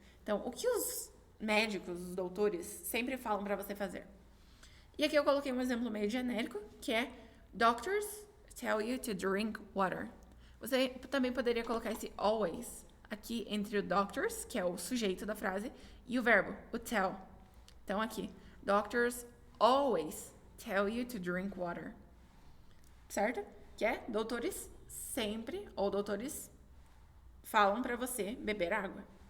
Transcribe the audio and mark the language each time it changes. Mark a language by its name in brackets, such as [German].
[Portuguese] Então, o que os médicos, os doutores, sempre falam para você fazer? E aqui eu coloquei um exemplo meio genérico, que é [English] doctors tell you to drink water. [Portuguese] Você também poderia colocar esse always aqui entre o doctors, que é o sujeito da frase, e o verbo, o tell. Então aqui, [English] doctors always tell you to drink water. [Portuguese] Certo? Que é doutores sempre, ou doutores falam para você beber água.